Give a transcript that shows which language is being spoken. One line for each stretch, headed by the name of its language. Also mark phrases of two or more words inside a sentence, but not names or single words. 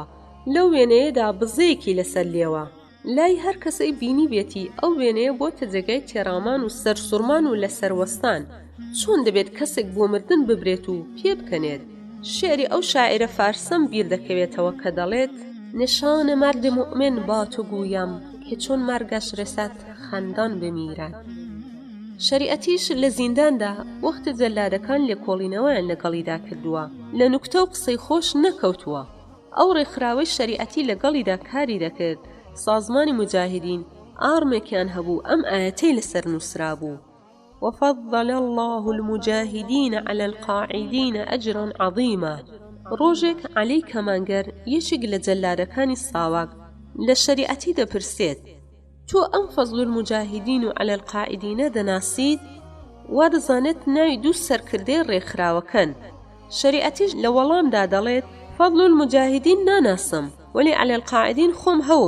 Central Kurdish: لەو وێنەیەدا بزەیەکی لەسەر لێوە. لای هەر کەسەی بینی بێتی ئەو وێنەیە بۆتە جێگای تێڕامان و سەرسوڕمان و لەسەروەستان. چۆن دەبێت کەسێک بۆ مردن ببرێت و پێ بکەنێت. شعری ئەو شاعرە فارسەم بیر دەکەوێتەوە کە دەڵێت
Persian: نشان مرد مؤمن با تو گویم که چون مرگش رسد خندان بمیرد.
Central Kurdish: شەریعەتیش لە زینداندا وەختە جەلادەکان لێکۆڵینەوەیان لەگەڵیدا کردووە. لە نوکتە و قسەی خۆش نەکەوتووە. ئەو ڕێکخراوەی شەریعەتی لەگەڵیدا کاری دەکرد. سازمانی مجاهدین ئارمێکیان هەبوو ئەم ئاەتەی لەسەر نووسرا بوو:
Arabic: وفضل الله المجاهدين على القاعدين أجرا عظيما.
Central Kurdish: ڕۆژێک عەلی کەمانگەر یەکێک لە جەلادەکانی ساواک لە شەریعەتی دەپرسێت: تۆ ئەم
Arabic: فەضل المجاهدین و على القاعدینە
Central Kurdish: دەناسیت؟ وا دەزانێت ناوی دوو سەرکردەی ڕێکخراوەکەن. شەریعەتیش لە وەڵامدا دەڵێت:
Arabic: فەضل المجاهدین
Central Kurdish: ناناسم، وەلی
Arabic: على القاعدین
Central Kurdish: خۆم هەوم.